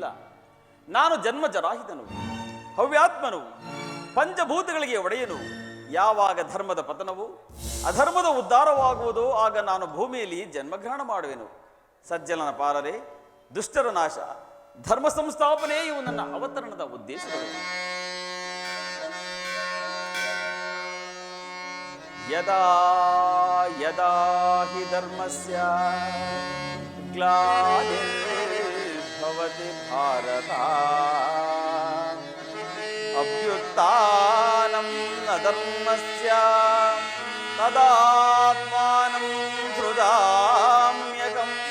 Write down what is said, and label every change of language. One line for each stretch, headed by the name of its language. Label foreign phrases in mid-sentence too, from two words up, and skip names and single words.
Kannada: ನಾನು ಜನ್ಮ ಜರಾಹಿತನು, ಹವ್ಯಾತ್ಮನು, ಪಂಚಭೂತಗಳಿಗೆ ಒಡೆಯನು. ಯಾವಾಗ ಧರ್ಮದ ಪತನವು ಅಧರ್ಮದ ಉದ್ಧಾರವಾಗುವುದೋ ಆಗ ನಾನು ಭೂಮಿಯಲ್ಲಿ ಜನ್ಮಗ್ರಹಣ ಮಾಡುವೆನು. ಸಜ್ಜನನ ಪಾಲನೆ, ದುಷ್ಟರ ನಾಶ, ಧರ್ಮ ಸಂಸ್ಥಾಪನೆ ಇವು ನನ್ನ ಅವತರಣದ ಉದ್ದೇಶಗಳು.
Sanskrit: ಯದಾ ಯದಾ ಹಿ ಧರ್ಮಸ್ಯ ಗ್ಲಾನಿರ್ಭವತಿ ಭಾರತ ಅಭ್ಯುತ್ಥಾನಂ ಅಧರ್ಮಸ್ಯ ತದಾತ್ಮಾನಂ ಹೃದಾಮ್ಯಗಂ